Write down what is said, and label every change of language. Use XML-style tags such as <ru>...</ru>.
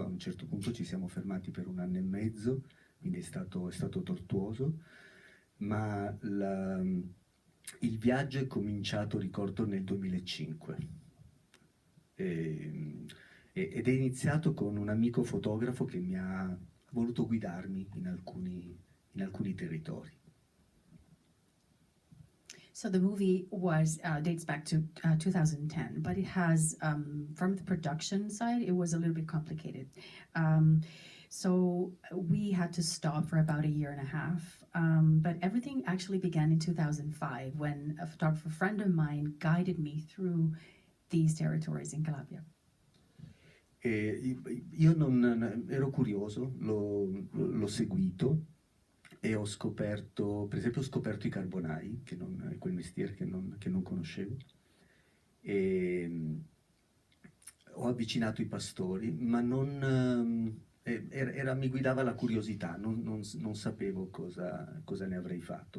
<it>A un certo punto ci siamo fermati per 1 anno e mezzo, quindi è stato tortuoso, ma il viaggio è cominciato, ricordo, nel 2005 ed è iniziato con un amico fotografo che mi ha voluto guidarmi in alcuni territori.</it> <en>So the movie dates back to 2010, but it has, from the production side, it was a little bit complicated. So we had to stop for about 1.5 years, but everything actually began in 2005 when a photographer friend of mine guided me through these territories in Calabria.</en> <it>Io ero curioso, l'ho seguito e ho scoperto, per esempio, i carbonai, che è quel mestiere che non conoscevo, e ho avvicinato i pastori, ma mi guidava la curiosità, non sapevo cosa ne avrei fatto.</it>